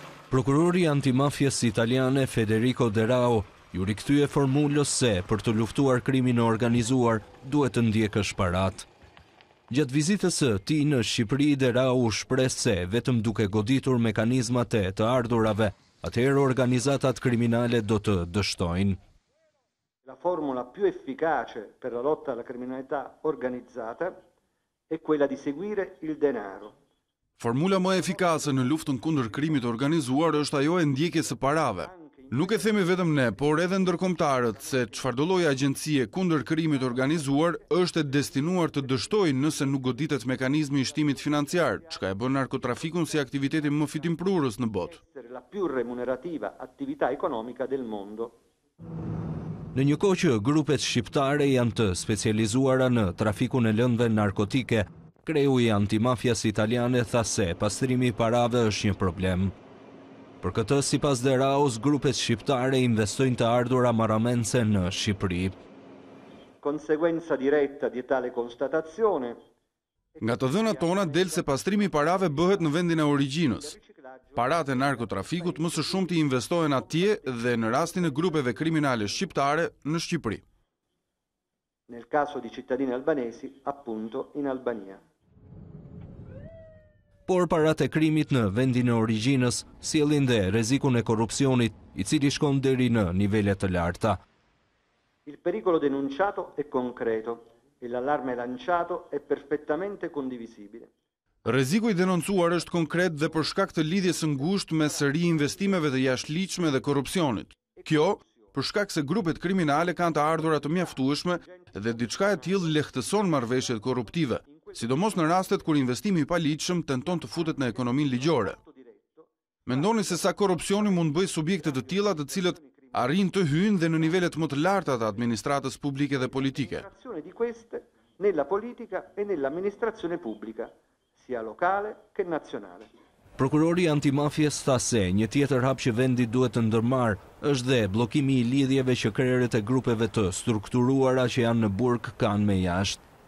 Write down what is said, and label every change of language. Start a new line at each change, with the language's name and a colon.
Albanian: Prokurori antimafjes italiane Federico De Raho ju rikthye formulës se për të luftuar krimin e organizuar duhet të ndjekësh parat. Gjatë vizitës së tij në Shqipëri, De Raho shpreh se vetëm duke goditur mekanizmat e të ardhurave, atëherë organizatat kriminale do të dështojnë.
Italian: La formula più efficace per la lotta alla criminalità organizzata è quella di seguire il denaro.
Albanian: Formula më efikase në luftën kundër krimit organizuar është ajo e ndjekjes së parave. Nuk e themi vetëm ne, por edhe ndërkombëtarët se çfarëdo lloj agjencie kundër krimit organizuar është e destinuar të dështojë nëse nuk goditet mekanizmi i shtimit financiar, çka e bën narkotrafikun si aktivitetin më fitimprurës në botë.
Italian: La più remunerativa attività economica del mondo.
Albanian: Në një kohë që grupet shqiptare janë të specializuara në trafikun e lëndëve narkotike, kreu i antimafias italiane tha se pastrimi i parave është një problem. Për këtë, sipas De Rahos, grupet shqiptare investojnë të ardhura marramense në Shqipëri.
Italian: Conseguenza diretta di tale constatazione.
Albanian: Nga të dhënat tona del se pastrimi i parave bëhet në vendin e origjinës. Paratë e narkotrafikut më së shumti investohen atje dhe në rastin e grupeve kriminale shqiptare në Shqipëri.
Italian: Nel caso di cittadini albanesi, appunto in Albania.
Albanian: Por parat e krimit në vendin e origjinës sjellin dhe rrezikun e korrupsionit, i cili shkon deri në nivele të larta.
Italian: Il pericolo denunciato è concreto e l'allarme lanciato è perfettamente condivisibile.
Albanian: Rreziku i denoncuar është konkret dhe për shkak të lidhjes së ngushtë mes riinvestimeve të jashtëligjshme dhe korrupsionit. Kjo për shkak se grupet kriminale kanë të ardhura të mjaftueshme dhe diçka e tillë lehtëson marrëveshjet korruptive, sidomos në rastet kur investimi i paligjshëm tenton të futet në ekonominë ligjore. Mendoni se sa korrupsioni mund bëjë subjekte të tilla të cilët arrin të hyjnë dhe në nivelet më të larta të administratës publike dhe politike.
Italian: Di queste nella politica e nell'amministrazione pubblica, sia locale che nazionale.
Albanian: Prokurori antimafjes tha se një tjetër hap që vendi duhet të ndërmarrë është dhe bllokimi i lidhjeve që krerët e grupeve të strukturuara që janë në burg kanë me jashtë.